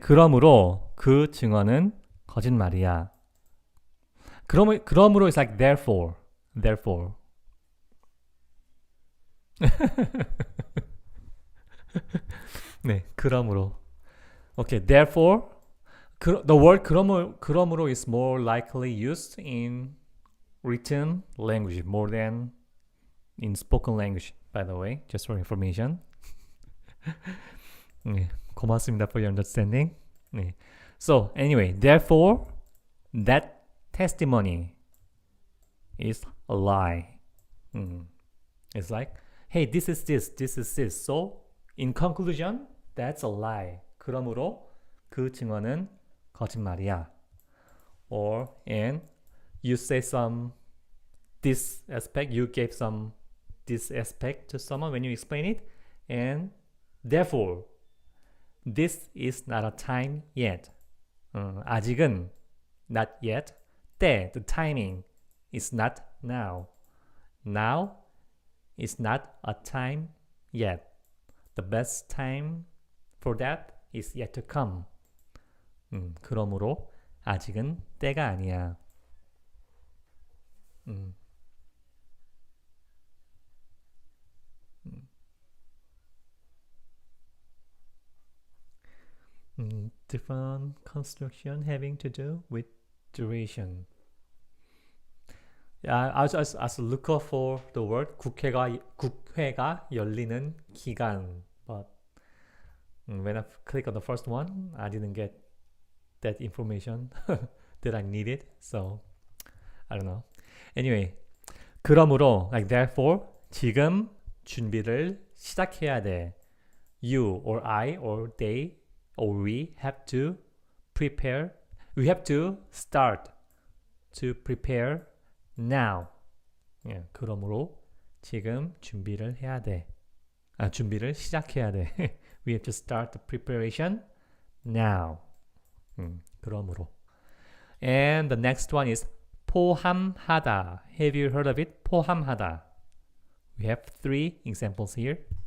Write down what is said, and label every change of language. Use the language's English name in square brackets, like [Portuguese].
[Korean] 그러므로 그 증언은 거짓말이야. [English] 그러므로 is like therefore. [Korean] 네, 그러므로. [English] Okay, therefore, the word 그러므로 is more likely used in written language more than in spoken language, by the way, just for information. [Korean] 네, 고맙습니다 [English] for your understanding. [Korean] 네. [English] So, anyway, therefore, that testimony is a lie. It's like, hey, this is this. So, in conclusion, that's a lie. [Korean] 그러므로 그 증언은 거짓말이야. [English] Or, and you say this aspect, you gave this aspect to someone when you explain it, and therefore, this is not a time yet. 아직은 not yet. the timing is not now. Now is not a time yet. The best time for that is yet to come. [Korean] 그러므로 아직은 때가 아니야. [English] Different construction having to do with duration. I was looking for the word [Korean] 국회가 열리는 기간, [English] but when I click on the first one, I didn't get that information that I needed, so I don't know. Anyway, [Korean] 그러므로, [English] like therefore, [Korean] 지금 준비를 시작해야 돼. [English] You or I or they or we have to prepare. We have to start to prepare now. [Korean] Yeah, 그러므로 지금 준비를 해야 돼. 준비를 시작해야 돼. [English] We have to start the preparation now. [Korean] 그러므로. [English] And the next one is 포함하다. Have you heard of it? 포함하다. We have 3 examples here.